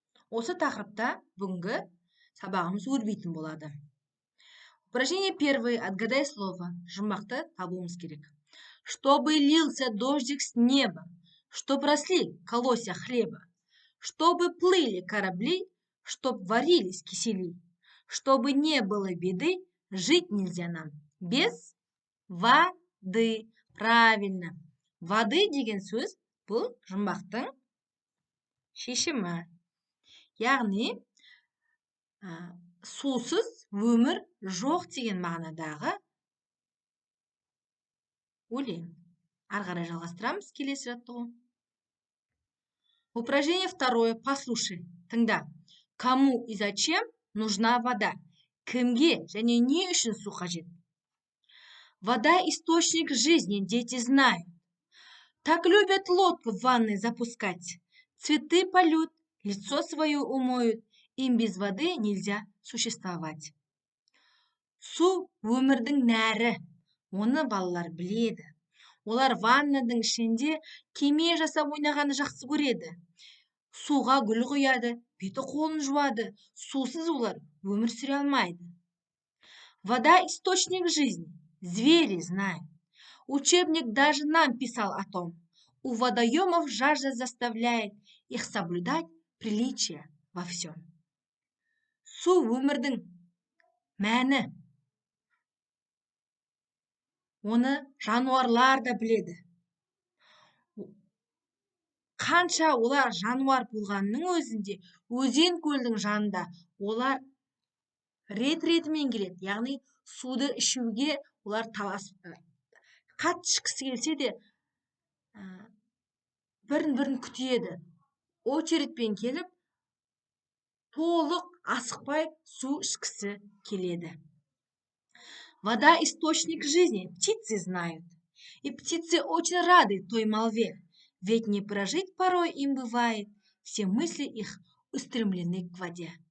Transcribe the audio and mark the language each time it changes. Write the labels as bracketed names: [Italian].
[Kazakh] Осы тақырыпта бүгінгі сабағымыз өрбитін болады. [Russian] Упражнение первое. Отгадай слово. [Kazakh] Жұмбақты табуымыз керек. [Russian] Чтобы лился дождик с неба, чтоб росли колосья хлеба, чтобы плыли корабли, чтоб варились кисели, чтобы не было беды, жить нельзя нам без воды. Правильно. [Kazakh] Воды деген сөз бұл жұмбақтың шешімі. Яғни, сусыз өмір жоқ деген мағынадағы өлең. Ары қарай жалғастырамыз келесі жаттығу. [Russian] Упражнение второе. Послушай. [Kazakh] Тыңда. [Russian] Кому и зачем нужна вода? [Kazakh] Кімге және не үшін су қажет? [Russian] Вода – источник жизни, дети знают. Так любят лодку в ванной запускать. Цветы полют, лицо свое умоют. Им без воды нельзя существовать. [Kazakh] Су өмірдің нәрі. Оны балалар біледі. Олар ваннаның ішінде кеме жасап ойнағаны жақсы көреді. Суға гүл құяды, беті қолын жуады. Сусыз олар өмір сүре алмайды. [Russian] Вода – источник жизни. Звери знают. Учебник даже нам писал о том. У водоемов жажда заставляет их соблюдать приличия во всем. [Kazakh] Су өмірдің мәні. Оны жануарлар да біледі. Қанша олар жануар болғанның өзінде, өзен көлдің жанында олар рет-ретімен келеді. Яғни суды ішуге олар қатты ішкісі келсе де бірін күтеді. Очередьпен келіп, толық асықпай су ішкісі келеді. [Russian] Вода – источник жизни. Птицы знают. И птицы очень рады той молве. Ведь не прожить порой им бывает. Все мысли их устремлены к воде.